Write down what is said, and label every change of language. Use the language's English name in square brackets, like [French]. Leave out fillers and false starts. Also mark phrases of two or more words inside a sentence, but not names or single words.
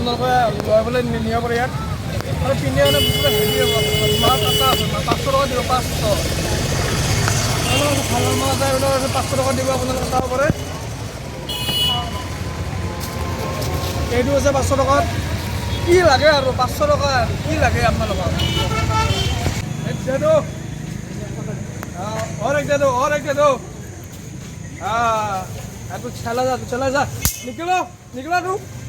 [Assamese] আপোনালোকে লৈ পেলাই নিব পাৰে ইয়াত। আৰু পিন্ধে মানে পুৰা হেভি মাল আছে 500 টকা দিব 500। ভাল মাল আছে 500 টকা দিব আপোনালোকে চাব পাৰে। এইটো আছে 500 টকাত। কি লাগে আৰু 500 টকা কি লাগে আপোনালোকক? [Hindi] और एक दे दो हाँ तू चला जा निकलो तू